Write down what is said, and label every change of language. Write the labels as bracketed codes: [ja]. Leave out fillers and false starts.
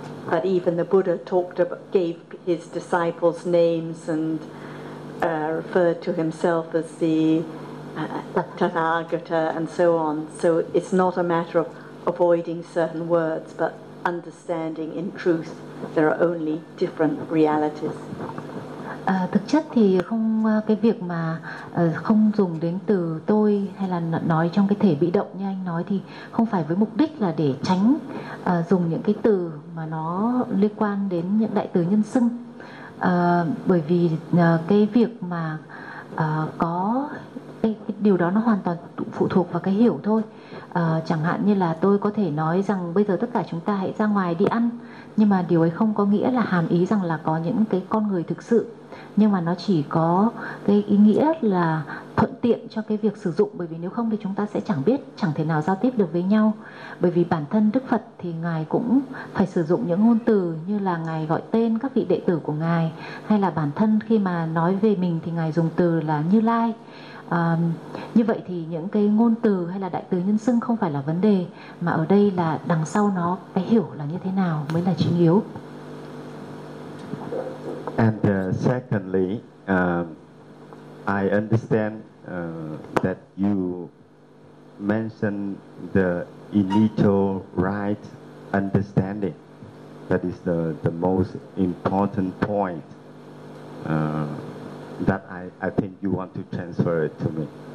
[en] But even the Buddha talked about, gave his disciples names and referred to himself as the Tathagata and so on. So it's not a matter of avoiding certain words, but understanding in truth there are only different realities. [vi] Thực chất thì không cái việc mà không dùng đến từ tôi hay là nói trong cái thể bị động như anh nói thì không phải với mục đích là để tránh dùng những cái từ mà nó liên quan đến những đại từ nhân xưng. Bởi vì cái việc mà có cái điều đó nó hoàn toàn phụ thuộc vào cái hiểu thôi. Chẳng hạn như là tôi có thể nói rằng bây giờ tất cả chúng ta hãy ra ngoài đi ăn, nhưng mà điều ấy không có nghĩa là hàm ý rằng là có những cái con người thực sự, nhưng mà nó chỉ có cái ý nghĩa là thuận tiện cho cái việc sử dụng, bởi vì nếu không thì chúng ta sẽ chẳng biết, chẳng thể nào giao tiếp được với nhau. Bởi vì bản thân Đức Phật thì Ngài cũng phải sử dụng những ngôn từ như là Ngài gọi tên các vị đệ tử của Ngài, hay là bản thân khi mà nói về mình thì Ngài dùng từ là Như Lai. Như vậy thì những cái ngôn từ hay là đại từ nhân xưng không phải là vấn đề, mà ở đây là đằng sau nó cái hiểu là như thế nào mới là chính yếu. [en] And secondly, I understand that you mentioned the initial right understanding. That is the most important point that I think you want to transfer it to me.